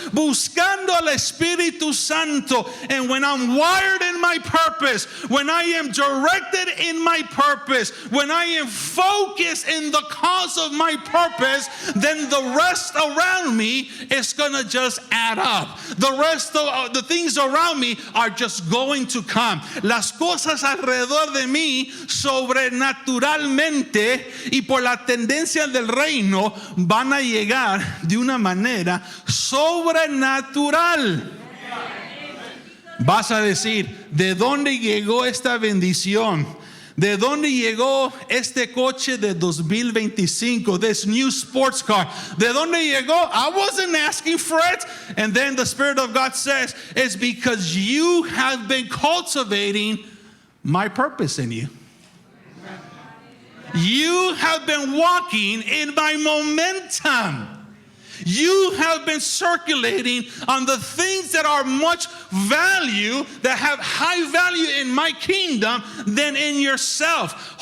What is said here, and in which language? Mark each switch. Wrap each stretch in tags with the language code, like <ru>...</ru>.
<es>Buscando al Espíritu Santo.</es> <en>And when I'm wired in my purpose, when I am directed in my purpose, when I am focused in the cause of my purpose, then the rest around me is going to just add up. The rest of the things around me are just going to come.</en> <es>Las cosas alrededor de mí sobrenaturalmente y por la tendencia del reino van a llegar de una manera sobrenatural. Vas a decir, ¿de dónde llegó esta bendición? ¿De dónde llegó este coche de 2025,</es> <en>this new sports car?</en> <es>¿De dónde llegó?</es> <en>I wasn't asking for it. And then the Spirit of God says, it's because you have been cultivating my purpose in you. You have been walking in my momentum. You have been circulating on the things that are much value, that have high value in my kingdom than in yourself.</en>